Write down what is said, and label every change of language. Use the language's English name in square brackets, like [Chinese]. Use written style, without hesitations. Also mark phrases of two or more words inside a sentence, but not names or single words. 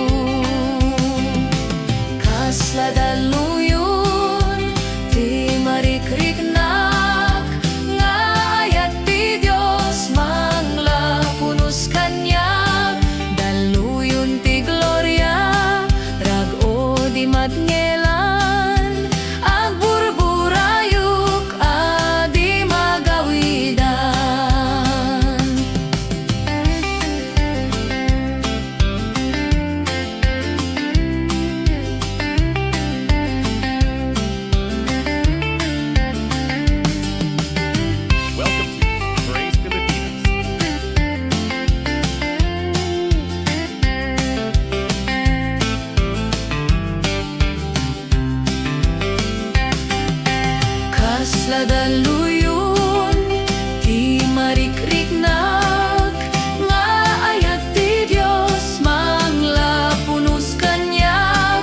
[Iloko] Kasla daluyon, ti marikriknak, nga ayat ti Dios manglapunos kanyak. Daluyon ti gloria, rago di matngelan, agburburayok adi magawidan. [English] Welcome to Praise Pilipinas. [Iloko] Kasla daluyon, ti marikriknak, nga ayat ti Dios manglapunos kanyak.